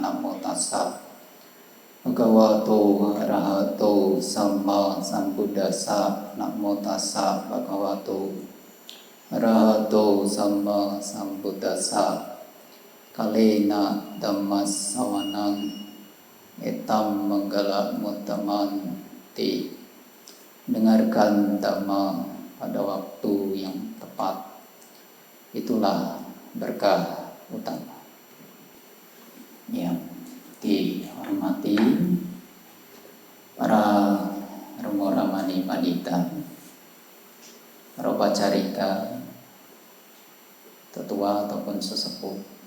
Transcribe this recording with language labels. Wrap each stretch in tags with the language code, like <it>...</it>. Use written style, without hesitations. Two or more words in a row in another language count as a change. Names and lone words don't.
<pi>Namo tassa Bhagavato arahato sama sambuddhassa. Namo tassa Bhagavato arahato sama sambuddhassa. Kalena dhammas sawanang etam manggala muttamanti.</pi> <id>Dengarkan dhamma pada waktu yang tepat, itulah berkah utama. Yang dihormati para Romo Ramani Pandita, para pacarika, tetua ataupun sesepuh,</id>